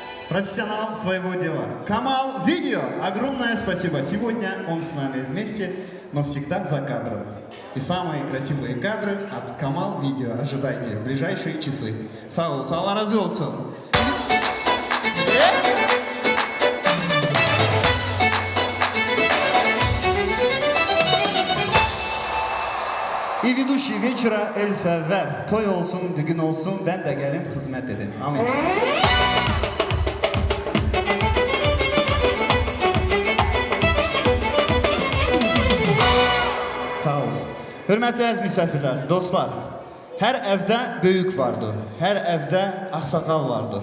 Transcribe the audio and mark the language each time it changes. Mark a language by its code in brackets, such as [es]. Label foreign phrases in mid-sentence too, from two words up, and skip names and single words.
[ru] профессионал своего дела. Камал Видео, огромное спасибо. Сегодня он с нами вместе, но всегда за кадром. И самые красивые кадры от Камал Видео ожидайте в ближайшие часы. [tr] Сау, Allah razı olsun. [ru] И ведущий вечера Эльса Вер. [tr] Toy olsun, düğün olsun, ben de gelin hizmet edin. Amin. Sağ olsun. [az] Hörmətli əziz misafirlər, dostlar, hər evdə böyük vardır, hər evdə ağsaqal vardır.